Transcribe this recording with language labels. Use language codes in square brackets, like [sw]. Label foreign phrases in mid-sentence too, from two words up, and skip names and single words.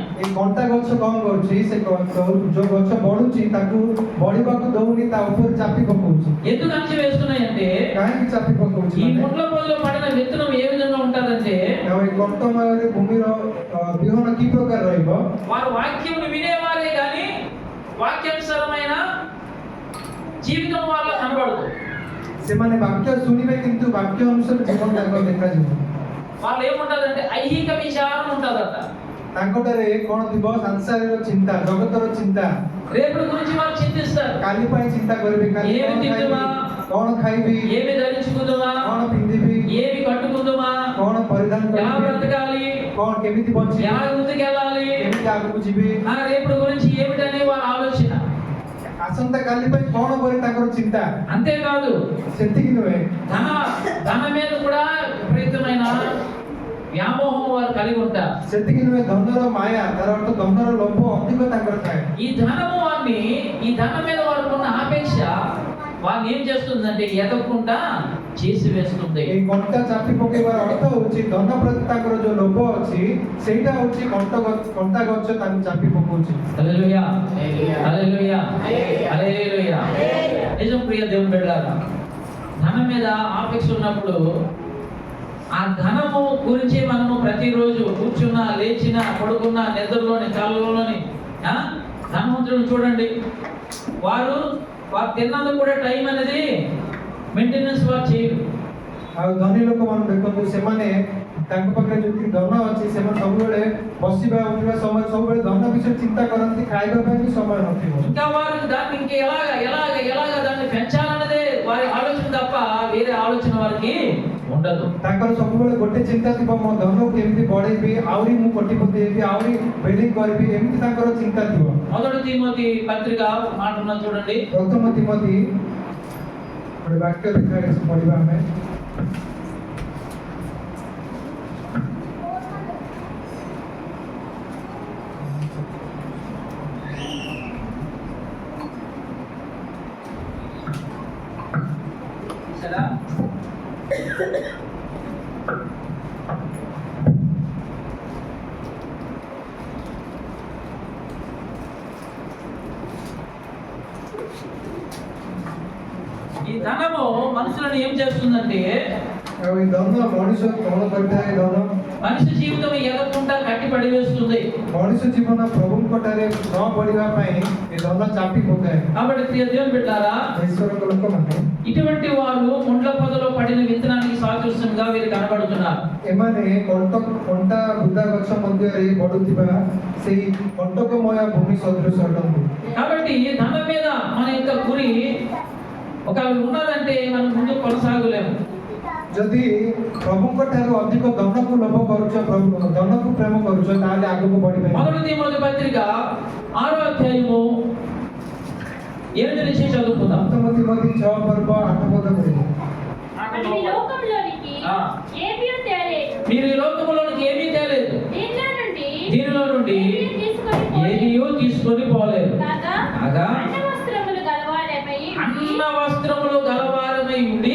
[or] ଏଇ କଣ୍ଟା ଗଛ କଣ କରୁଛି ସେ ଯୋଉ ଗଛ ବଢୁଛି ତାକୁ ବଢିବାକୁ ଦଉନି ତା ଉପରେ ଚାପି ପକଉଛି [te] ఎందుకు అణిచివేస్తున్నాయి అంటే [or] କାହିଁକି ଚାପି ପକଉଛି [te] ఈ [or] ମାନେ [te] ముండ్ల పొదలో పడిన విత్తనం ఏ విధంగా ఉంటుందంటే [or] ଆଉ ଏଇ କଣ୍ଟମୟରେ ଭୂମିର ବିହନ କି ପ୍ରକାର ରହିବ [te] వారు వాక్యమును వినేవారే కానీ వాక్యానుసారమైన జీవితం వాళ్ళ కనబడదు. [or] ସେମାନେ ବାକ୍ୟ ଶୁଣିବେ କିନ୍ତୁ ବାକ୍ୟ ଅନୁସାରେ ଜୀବନ ତାଙ୍କର ଦେଖାଯିବ [te] వాళ్ళు ఏముంటదంటే ఐహిక విచారం ఉంటదట. [or] ତାଙ୍କଠାରେ କଣ ଥିବ ସାଂସାରିକ ଚିନ୍ତା ଜଗତର ଚିନ୍ତା [te] రేపటి గురించి వాళ్ళు చింతిస్తారు. [or] କାଲି ପାଇଁ ଚିନ୍ତା କରିବେ କାଲି [te] ఏమి తిందుమా, [or] କଣ ଖାଇବି [te] ఏమి ధరించుకుందామా, [or] କଣ ପିନ୍ଧିବି [te] ఏమి కట్టుకుందామా, [or] କଣ ପରିଧାନ [te] ఎలా [or] କରିବି [te] బ్రతకాలి, [or] କଣ କେମିତି ବଞ୍ଚିବି [te] ఎలా ముందుకెళ్ళాలి, [or] କେମିତି ଆଗକୁ ଯିବି [te] రేపటి గురించి ఏమిటనే వాళ్ళ ఆలోచన. [or] ଆସନ୍ତା କାଲି ପାଇଁ କଣ କରି ତାଙ୍କର ଚିନ୍ତା [te] అంతేకాదు [or] ସେତିକି ନୁହେଁ [te] ధన మీద కూడా విపరీతమైన వ్యామోహం వారు కలిగి ఉంటారు. [or] ସେତିକି ନୁହେଁ ଧନର ମାୟା ତାର ଅର୍ଥ ଧନର ଲୋଭ ଅଧିକ ତାଙ୍କର ଥାଏ [te] ఈ ధనము వారిని ఈ ధనం మీద వారికి ఉన్న ఆపేక్ష వారిని ఏం చేస్తుందంటే ఎదగకుండా చేసి వేస్తుంది. [or] ଏଇ କଣ୍ଟା ଚାପି ପକେଇବାର ଅର୍ଥ ହଉଛି ଧନ ପ୍ରତି ତାଙ୍କର ଯୋଉ ଲୋଭ ଅଛି ସେଇଟା ହଉଛି କଣ୍ଟା ଗଛ ତାଙ୍କୁ ଚାପି ପକଉଛି [te] హల్లెలూయా, హల్లెలూయా, హల్లెలూయా. నిజం ప్రియ దేవుని బిడ్డలారా, ధనం మీద ఆపేక్ష ఉన్నప్పుడు ఆ ధనము గురించి మనము ప్రతిరోజు కూర్చున్నా లేచినా పడుకున్నా నిద్రలోని కళ్ళలోని ధనవంతులను చూడండి, వారు తిన్నందుకు కూడా టైం అనేది మెయింటెనెన్స్ వారు చేయరు. [or] ଆଉ ଧନୀ ଲୋକମାନେ ଦେଖନ୍ତୁ ସେମାନେ ତାଙ୍କ ପାଖରେ ଯେତିକି ଧନ ଅଛି ସେମାନେ ସବୁବେଳେ ବସିବା ଉଠିବା ସମୟ ସବୁବେଳେ ଧନ ବିଷୟରେ ଚିନ୍ତା କରନ୍ତି ଖାଇବା ପାଇଁ ବି ସମୟ ନଥିବ [te] ఇంకా వారు దాన్ని ఇంకా ఎలాగ దాన్ని పెంచాలన్నదే వారి ఆలోచన తప్ప వేరే ఆలోచన వారికి ఉండదు. [or] ତାଙ୍କର ସବୁବେଳେ ଗୋଟେ ଚିନ୍ତା ଥିବ ମୋ ଧନକୁ କେମିତି ବଢେଇବି ଆହୁରି ମୁଁ କୋଟିପତି ହେବି ଆହୁରି ବିଲ୍ଡିଂ କରିବି ଏମିତି ତାଙ୍କର ଚିନ୍ତା ଥିବ [te] మొదటి తిమోతి పత్రిక మాట ఉన్నది చూడండి. [or] ପ୍ରଥମ ତିମୋଥୀ ଗୋଟେ ବାକ୍ୟ ଦେଖା ପଢିବା ଆମେ [te] సరే, ఈ ధనము మనుషులను ఏం చేస్తుందంటే [or] ଆଉ ଏଇ ଧନ ମଣିଷ କଣ କରିଥାଏ ଧନ [te] మనిషి జీవితం ఎదగకుండా కట్టి పడివేస్తుంది. [or] ମଣିଷ ଜୀବନ ପ୍ରଭୁଙ୍କ ଠାରେ ନ ବଢିବା ପାଇଁ ଏ ଧନ ଚାପି ପକାଏ [te] కాబట్టి ప్రియ దేవుని బిడ్డలారా, [or] ଈଶ୍ୱରଙ୍କ ଲୋକମାନେ [te] ఇటువంటి వారు [or] ଏମାନେ କଣ୍ଟା ବୁଦା ଗଛ ମଧ୍ୟରେ ବଢୁଥିବା ସେଇ କଣ୍ଟକମୟ ଭୂମି ସଦୃଶ ଅଟନ୍ତି। [te] కాబట్టి ధనం మీద మన యొక్క గురి ఒకవేళ ఉన్నదంటే మనం ముందు కొనసాగలేము. [or] ଯଦି ପ୍ରଭୁଙ୍କ ଠାରୁ ଅଧିକ ଧନକୁ ଲୋଭ କରୁଛ, ଧନକୁ ପ୍ରେମ କରୁଛ, ତାହେଲେ ଆଗକୁ ବଢିପାରିବ। [te] మొదటి తిమోతి పత్రిక 6వ అధ్యాయము 7 నుంచి చదువుకుందాం. [or] ପ୍ରଥମ ତିମୋଥୀ 6 ପର୍ବ 8 ପଦ କହିଲେ, [te] అటు ఈ లోకంలోనికి ఆ. ఏమీ తేలేదు. మీరు ఈ లోకములోనికి ఏమీ తేలేదు, దీనిలో నుండి ఏదియో తీసుకొని పోలేదు. కాగా అన్న వస్త్రములు గలవారమై అన్న వస్త్రములు గలవారమై ఉండి